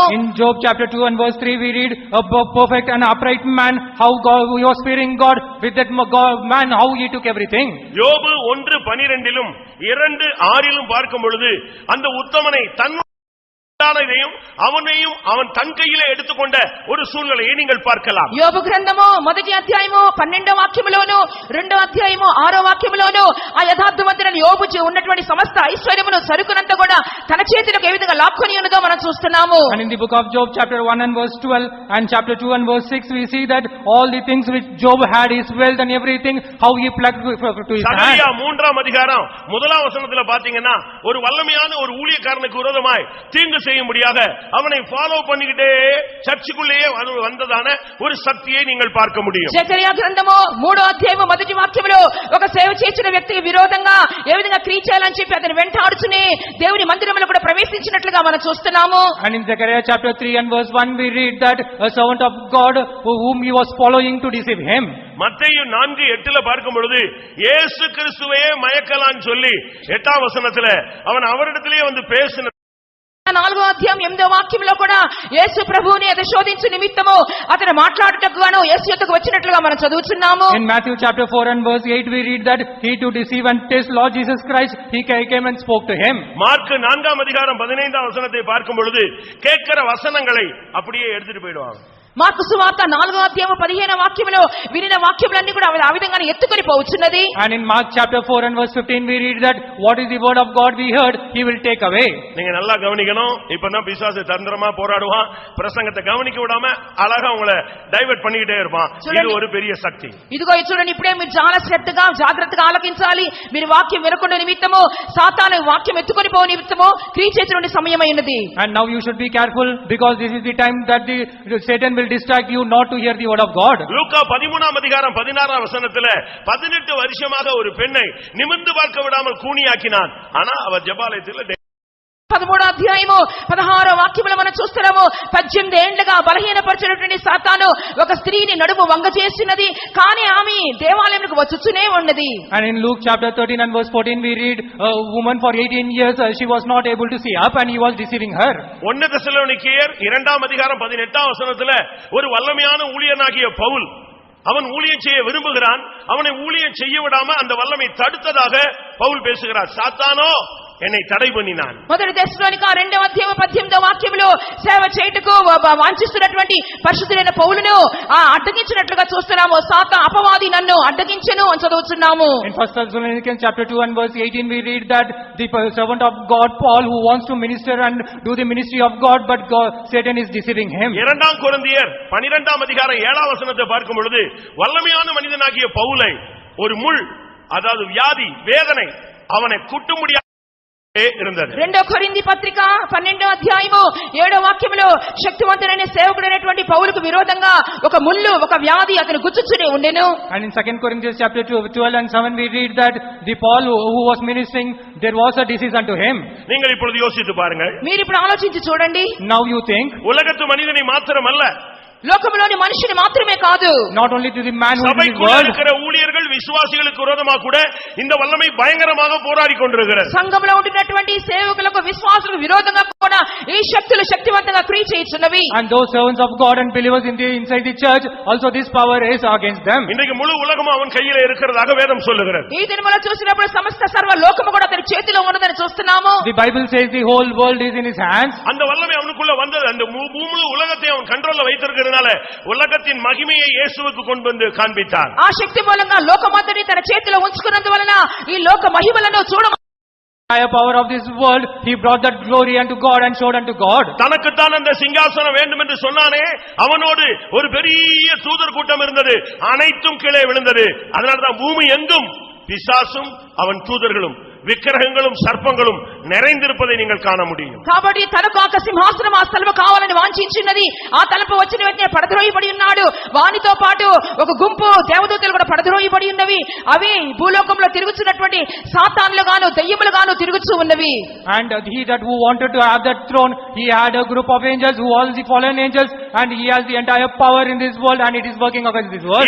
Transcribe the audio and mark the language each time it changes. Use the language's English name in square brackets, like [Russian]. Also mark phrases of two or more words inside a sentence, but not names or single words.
[English] In Job chapter 2 and verse 3 we read a perfect and upright man, how God, he was fearing God, with that man how he took everything. [Tamil] யோபு 1:12 2:6 பார்க்கும் பொழுது அந்த உத்தமனை தன்னுடையதையும் அவனையும் அவன் தன் கையிலே எடுத்துக்கொண்ட ஒரு சூழ்நிலையை நீங்கள் பார்க்கலாம். [Telugu] యోబు గ్రంథము మొదటి అధ్యాయము 12వ వాక్యములోను 2వ అధ్యాయము 6వ వాక్యములోను ఆ యథార్థవంతుడైన యోబు ఉన్నటువంటి సమస్త ఐశ్వర్యమును సరుకునంతా కూడా తన చేతిలోకి ఏ విధంగా లాక్కొని ఉన్నదో మనం చూస్తున్నాము. [English] And in the book of Job chapter 1 and verse 12 and chapter 2 and verse 6 we see that all the things which Job had, his wealth and everything, how he plucked to his hand. [Tamil] சகரியா 3ஆம் அதிகாரம் 1ஆம் வசனத்துல பாத்தீங்கன்னா ஒரு வல்லமையான ஒரு ஊழியக்காரனுக்கு விரோதமாய் தீங்கு செய்யும்படியாக அவனை ஃபாலோ பண்ணிக்கிட்டே சர்ச்சுக்குள்ளேயே வந்ததான ஒரு சக்தியை நீங்கள் பார்க்க முடியும். [Telugu] జకరియా గ్రంథము 3వ అధ్యాయము మొదటి వాక్యములో ఒక సేవ చేసిన వ్యక్తికి విరోధంగా ఏ విధంగా క్రియ చేయాలని చెప్పి అతను వెంటాడుచునే దేవుని మందిరములో కూడా ప్రవేశించినట్లుగా మనం చూస్తున్నాము. [English] And in Zechariah chapter 3 and verse 1 we read that a servant of God whom he was following to deceive him. [Tamil] மத்தேயு 4:8 பார்க்கும் பொழுது இயேசு கிறிஸ்துவையே மயக்கலான்னு சொல்லி 8ஆம் வசனத்துல அவன் அவரிடத்திலே வந்து பேசின [Telugu] 4వ అధ్యాయం 8వ వాక్యంలో కూడా యేసు ప్రభువుని అది శోధించు నిమిత్తము అతను మాట్లాడుటకు గాను యేసు యొద్దకు వచ్చినట్లుగా మనం చదువుచున్నాము. [English] In Matthew chapter 4 and verse 8 we read that he to deceive and test Lord Jesus Christ, he came and spoke to him. [Tamil] மார்க் 4ஆம் அதிகாரம் 15ஆம் வசனத்தை பார்க்கும் பொழுது கேட்கிற வசனங்களை அப்படியே எடுத்துட்டு போயிடுவாங்க. [Telugu] మార్కు సువార్త 4వ అధ్యాయము 15వ వాక్యములో వినిన వాక్యములన్నీ కూడా ఆ విధంగానే ఎత్తుకొని పోవచ్చున్నది. [English] And in Mark chapter 4 and verse 15 we read that what is the word of God we heard, he will take away. [Tamil] நீங்க நல்லா கவனிக்கணும். இப்பதான் பிசாசு தந்திரமா போராடுவான், பிரசங்கத்தை கவனிக்க விடாம அழகா உங்களை டைவர்ட் பண்ணிக்கிட்டே இருப்பான். இது ஒரு பெரிய சக்தி. [Telugu] ఇదిగో చూడండి, ఇప్పుడే మీరు చాలా శ్రద్ధగా జాగ్రత్తగా ఆలకించాలి. మీరు వాక్యం వినకుండా నిమిత్తము సాతాను వాక్యం ఎత్తుకొని పోవు నిమిత్తము క్రియ చేసేటువంటి సమయమై ఉన్నది. [English] And now you should be careful because this is the time that the Satan will distract you not to hear the word of God. [Tamil] லூக்கா 13ஆம் அதிகாரம் 16ஆம் வசனத்திலே 18 வருஷமாக ஒரு பெண்ணை நிமிர்ந்து பார்க்க விடாமல் கூனியாக்கினான். ஆனா அவர் ஜெபாலயத்தில் [Telugu] 13వ అధ్యాయము 16వ వాక్యములో మనం చూస్తున్నాము. 18 ఏండ్లుగా బలహీనపరిచినటువంటి సాతాను ఒక స్త్రీని నడుము వంగ చేసినది, కానీ ఆమె దేవాలయంకు వచ్చుచునే ఉన్నది. [English] And in Luke chapter 13 and verse 14 we read a woman for 18 years she was not able to see up and he was deceiving her. [Tamil] 1 தெசலோனிக்கேயர் 2ஆம் அதிகாரம் 18ஆம் வசனத்திலே ஒரு வல்லமையான ஊழியனாகிய பவுல் அவன் ஊழியம் செய்ய விரும்புகிறான், அவனை ஊழியம் செய்ய விடாம அந்த வல்லமை தடுத்ததாக பவுல் பேசுகிறார். சாத்தானோ என்னை தடை பண்ணினான். [Telugu] మొదటి దశలోనిక 2వ అధ్యాయం 18వ వాక్యములో సేవ చేయుటకు వాంఛిస్తున్నటువంటి పరిశుద్ధుడైన పౌలును అడ్డగించినట్లుగా చూస్తున్నాము. సాతాను అపవాది నన్ను అడ్డగించెను అని చదువుతున్నాము. [English] In 1 Thessalonians chapter 2 and verse 18 we read that the servant of God Paul who wants to minister and do the ministry of God but Satan is deceiving him. [Tamil] 2 கொரிந்தியர் 12ஆம் அதிகாரம் 7ஆம் வசனத்தை பார்க்கும் பொழுது வல்லமையான மனிதனாகிய பவுலை ஒரு முள், அதாவது வியாதி வேதனை அவனை குட்ட முடியாது இருந்தது. [Telugu] 2 కొరింథీ పత్రిక 12వ అధ్యాయము 7వ వాక్యములో శక్తివంతుడైన సేవకుడైనటువంటి పౌలుకు విరోధంగా ఒక ముల్లు ఒక వ్యాధి అతను గుచ్చుచునే ఉండెను. [English] And in 2 Corinthians chapter 12 and 7 we read that the Paul who was ministering there was a disease unto him. [Tamil] நீங்கள் இப்பொழுது யோசித்து பாருங்கள். [Telugu] మీరు ఇప్పుడు ఆలోచించి చూడండి. [English] Now you think [Tamil] உலகத்து மனிதனை மாத்திரமல்ல, [Telugu] లోకములోని మనిషిని మాత్రమే కాదు, [English] not only to the man who is in the [Tamil] சபைக்குள்ள [English] world, [Tamil] இருக்கிற ஊழியர்கள் விசுவாசிகளுக்கு விரோதமாக கூட இந்த வல்லமை பயங்கரமாக போராடி கொண்டிருக்கிறது. [Telugu] సంఘంలో ఉంటున్నటువంటి సేవకులకు విశ్వాసులకు విరోధంగా కూడా ఈ శక్తులు శక్తివంతంగా క్రియ చేయుచున్నవి. [English] and those servants of God and believers inside the church also this power is against them. [Tamil] இன்றைக்கு முழு உலகமும் அவன் கையிலே இருக்கிறதாக வேதம் சொல்லுகிறது. [Telugu] ఈ దినములో చూసినప్పుడు సమస్త సర్వ లోకము కూడా అతని చేతిలో ఉన్నదని చూస్తున్నాము. [English] The Bible says the whole world is in his hands. [Tamil] அந்த வல்லமை அவனுக்குள்ள வந்தது. அந்த முழு உலகத்தை அவன் கண்ட்ரோல்ல வைத்திருக்கிறான். உலகத்தின் மகிமையை இயேசுவுக்கு கொண்டு வந்து காண்பித்தார். [Telugu] ఆ శక్తి మూలంగా లోకమంతటిని తన చేతిలో ఉంచుకున్నందువలన ఈ లోక మహిమలను చూడ [English] Higher power of this world he brought that glory unto God and showed unto God. [Tamil] தனக்கு தான் அந்த சிங்காசனம் வேண்டும் என்று சொன்னானே, அவனோடு ஒரு பெரிய தூதர் கூட்டம் இருந்தது, அனைத்தும் கீழே விழுந்தது. அதனால தான் பூமி எங்கும் பிசாசும் அவன் தூதர்களும் விக்கிரகங்களும் சர்ப்பங்களும் நிறைந்திருப்பதை நீங்கள் காண முடியும். [Telugu] కాబట్టి తనకు ఆ సింహాసనం ఆ స్థలము కావాలని వాంఛించినది. ఆ తలపు వచ్చిన వెంటనే పడద్రోయబడి ఉన్నాడు. వానితో పాటు ఒక గుంపు దేవదూతలు కూడా పడద్రోయబడి ఉన్నవి. అవి భూలోకంలో తిరుగుతున్నటువంటి సాతానులు గాను దయ్యములు గాను తిరుగుతూ ఉన్నవి. [English] And he that who wanted to have that throne, he had a group of angels who all the fallen angels, and he has the entire power in this world and it is working against this world.